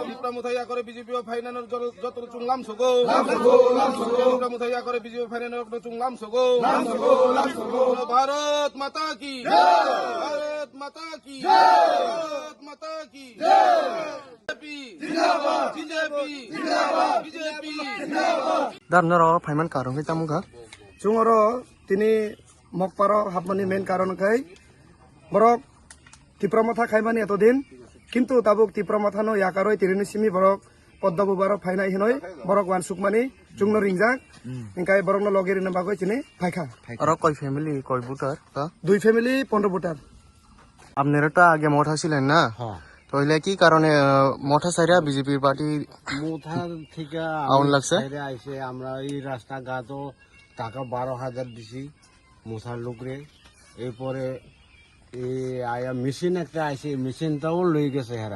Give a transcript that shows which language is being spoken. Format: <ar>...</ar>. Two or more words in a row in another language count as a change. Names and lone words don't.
<trp>মুথাইয়া করে বিজেপি ও ফাইনালের যত চুংলাম সগো, মুথাইয়া করে বিজেপি ফাইনালের চুংলাম সগো।</trp> <hi>भारत माता की, भारत माता की, भारत माता की। बीजेपी जिंदाबाद, बीजेपी जिंदाबाद, बीजेपी जिंदाबाद।</hi> <trp>Darnaro Paiman Karong Tamuga. Jungoro tini mokparo hapmani main karon kai borok tipramotha khaimani etodin kintu tabuk tipramathano yakaroi tirini simi borok poddabu baro phainai hinoi borok wan sukmani jungno ringjak ingkai borok no logeri na bagoi chini phaikha</trp> <bn>আর কয় ফ্যামিলি কয় ভোটার তা? দুই ফ্যামিলি 15 ভোটার আপনারা তো আগে মঠা ছিলেন না? তাহলে কি কারণে মঠা সাইরা বিজেপি পার্টি মোথার থেকে আউন লাগছে? আইসে আমরা এই রাস্তাঘাটও টাকা 12,000 দিছি মোথার লোকরে। এরপরে এই আয়া মেশিন একটা আইসে, মেশিনটাও লই গেছে হেরা।</bn>